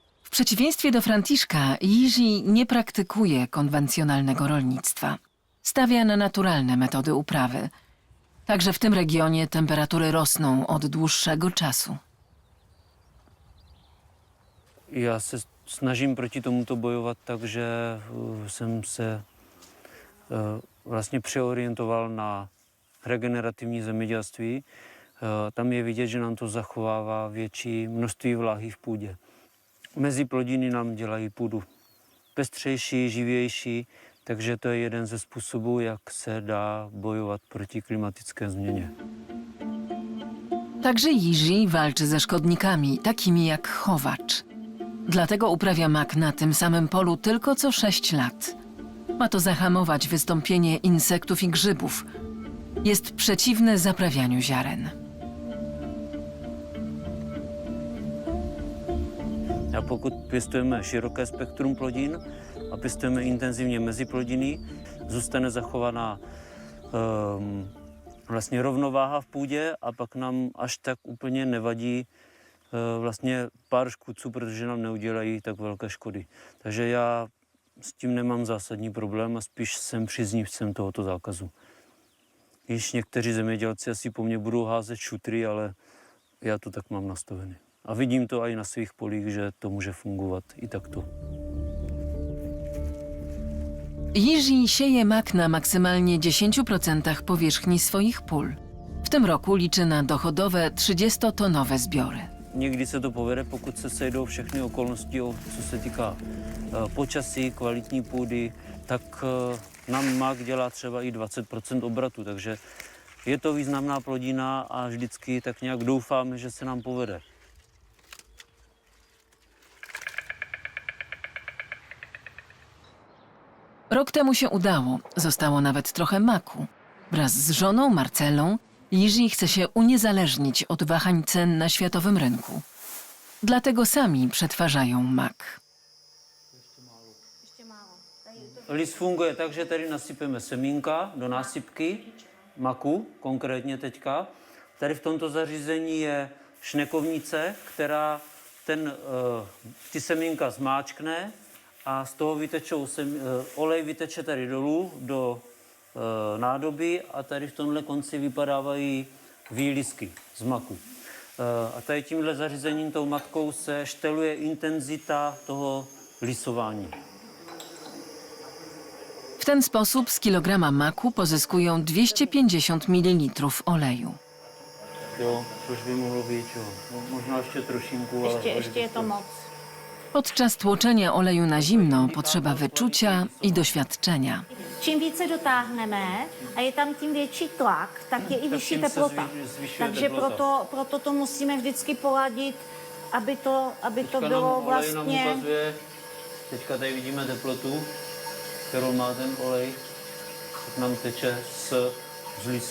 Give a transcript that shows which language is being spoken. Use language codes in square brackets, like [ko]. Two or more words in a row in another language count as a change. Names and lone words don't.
[pl] W przeciwieństwie do Franciszka, Jiří nie praktykuje konwencjonalnego rolnictwa. Stawia na naturalne metody uprawy. Także w tym regionie temperatury rosną od dłuższego czasu. [cs] Já se snažím proti tomuto bojovat tak, že jsem se vlastně přeorientoval na regenerativní zemědělství. Tam je vidět, že nám to zachovává větší množství vláhy v půdě. Mezi plodiny nám dělají půdu pestřejší, živější, takže to je jeden ze způsobů, jak se dá bojovat proti klimatické změně. [pl] Także Jiří walczy ze szkodnikami, takimi jak chowacz. Dlatego uprawia mak na tym samym polu tylko co 6 lat. Ma to zahamować wystąpienie insektów i grzybów. Jest przeciwny zaprawianiu ziaren. [cs] A pokud pěstujeme široké spektrum plodin a pěstujeme intenzivně meziplodiny, zůstane zachovaná vlastně rovnováha v půdě a pak nám až tak úplně nevadí vlastně pár škůdců, protože nám neudělají tak velké škody. Takže já s tím nemám zásadní problém a spíš jsem příznivcem tohoto zákazu. Již někteří zemědělci asi po mně budou házet šutry, ale já to tak mám nastavené. A vidím to i na svých polích, že to může fungovat i takto. [pl] Jiří sieje mak na maksymalnie 10% powierzchni swoich pól. W tym roku liczy na dochodowe 30-tonowe zbiory. [cs] Někdy se to povede, pokud se sejdou všechny okolnosti, co se týká počasí, kvalitní půdy, tak nám mak dělá třeba i 20% obratu, takže je to významná plodina a vždycky tak nějak doufáme, že se nám povede. [pl] Rok temu się udało, zostało nawet trochę maku. Wraz z żoną Marcelą Jiří chce się uniezależnić od wahań cen na światowym rynku. Dlatego sami przetwarzają mak. [cs] Lis funguje tak, že tady nasypeme semínka do násypky maku, konkrétně teďka. Tady v tomto zařízení je šnekovnice, která ty semínka zmáčkne a z toho olej vyteče tady dolů do nádoby a tady v tomhle konci vypadávají výlisky z maku. A tady tímhle zařízením, tou matkou, se šteluje intenzita toho lisování. [pl] W ten sposób z kilograma maku pozyskują 250 ml oleju. [cs] Jo, což by mohlo být, jo. Možná ještě trošinku, ale... Ještě je to moc. [pl] Podczas tłoczenia oleju na zimno potrzeba wyczucia i doświadczenia. [cs] Čím více dotáhneme a je tam tím větší tlak, tak je i Tak vyšší tím se teplota. zvyšuje Takže teplota. proto to musíme vždycky poladit, aby to Teďka bylo nám olej nám vlastně... ukazuje, teďka tady vidíme teplotu, kterou má ten olej, tak nám teče z lisu.